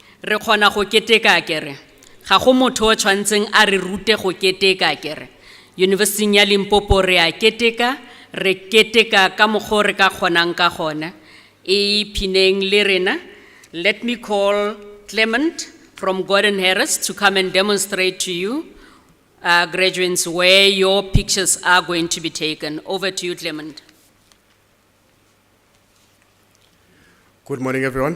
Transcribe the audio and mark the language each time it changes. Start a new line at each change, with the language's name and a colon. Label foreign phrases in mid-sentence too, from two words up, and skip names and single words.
Northern Sotho: Re kgona go keteka kere. Ga go motho o tshwantseng a re rute go keteka kere. University ya Limpopo re a keteka ka mokgwa re ka kgonang ka gona. E pineng le rena.
English: Let me call Clement from Gordon Harris to come and demonstrate to you, graduates, where your pictures are going to be taken. Over to you, Clement. Good morning, everyone.